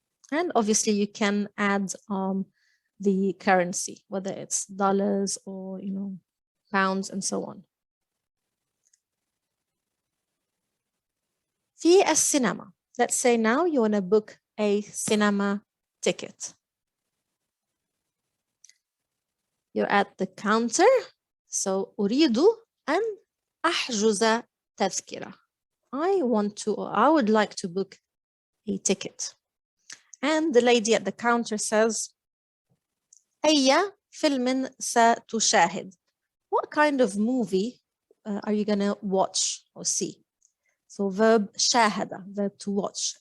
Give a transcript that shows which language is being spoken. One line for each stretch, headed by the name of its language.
English: And obviously you can add the currency, whether it's dollars or, pounds and so on.
Arabic: في السينما.
English: Let's say now you want to book a cinema ticket. You're at the counter. So
Arabic: أريد أن أحجز تذكرة.
English: I would like to book a ticket. And the lady at the counter says,
Arabic: أي فيلم ستشاهد?
English: What kind of movie are you going to watch or see? So verb شاهد, verb to watch.